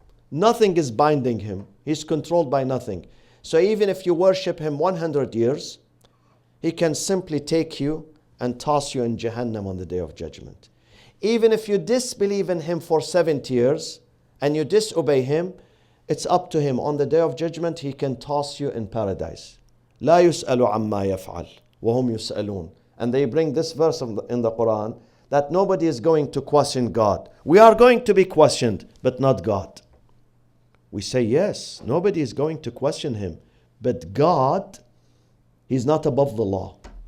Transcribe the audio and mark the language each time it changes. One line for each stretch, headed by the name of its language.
English: Nothing is binding Him. He's controlled by nothing. So even if you worship Him 100 years, He can simply take you and toss you in Jahannam on the Day of Judgment. Even if you disbelieve in Him for 70 years and you disobey Him, it's up to Him. On the Day of Judgment, He can toss you in paradise.
Arabic: لا يسأل عما يفعل وهم يسألون.
English: And they bring this verse in the Quran that nobody is going to question God. We are going to be questioned, but not God. We say, yes, nobody is going to question Him. But God, He's not above the law.